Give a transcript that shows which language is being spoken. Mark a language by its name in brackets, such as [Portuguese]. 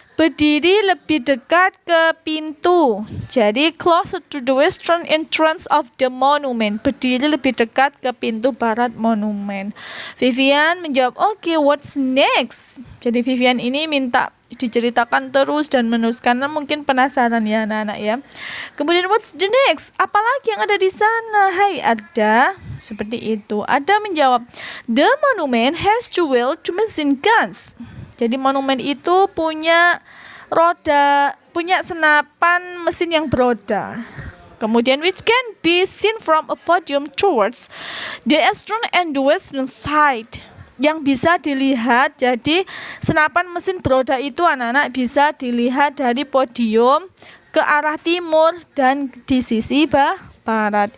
[Indonesian] Berdiri lebih dekat ke pintu. [English] Jadi closer to the western entrance of the monument. [Indonesian] Berdiri lebih dekat ke pintu barat monumen. Vivian menjawab, [English] okay, what's next? [Indonesian] Jadi Vivian ini minta diceritakan terus dan menerus karena mungkin penasaran ya anak-anak ya. [English] Kemudian what's the next? [Indonesian] Apalagi yang ada di sana? Hai Arda. Seperti itu. Arda menjawab, [English] the monument has 2 wheels, 2 machine guns. [Indonesian] Jadi monumen itu punya roda, punya senapan mesin yang beroda. [English] Kemudian which can be seen from a podium towards the eastern and the western side. [Indonesian] Yang bisa dilihat, jadi senapan mesin beroda itu anak-anak bisa dilihat dari podium ke arah timur dan di sisi barat.